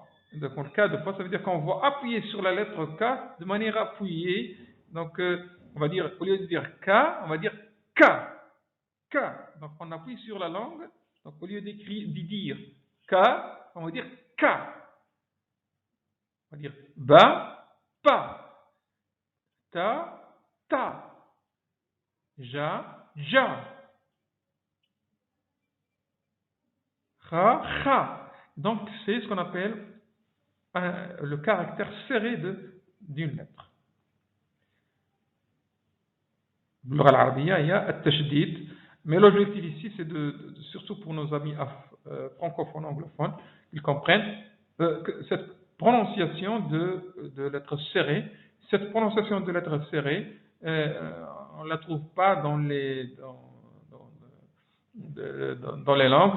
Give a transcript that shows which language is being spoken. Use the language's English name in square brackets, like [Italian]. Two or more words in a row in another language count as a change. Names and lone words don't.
[French] Donc, K deux fois, ça veut dire qu'on va appuyer sur la lettre K de manière appuyée. Donc, on va dire, au lieu de dire K, on va dire K. K. Donc, on appuie sur la langue. Donc, au lieu d'y dire K, on va dire K. On va dire ba, pa, ta, ta, ja, ja, kha, kha. Donc, c'est ce qu'on appelle le caractère serré d'une lettre. [Arabic] باللغة العربية هي التشديد. [French] Mais l'objectif ici, c'est surtout pour nos amis francophones, anglophones, qu'ils comprennent que cette prononciation de lettres serrées, cette prononciation de lettres serrées, on ne la trouve pas dans les langues.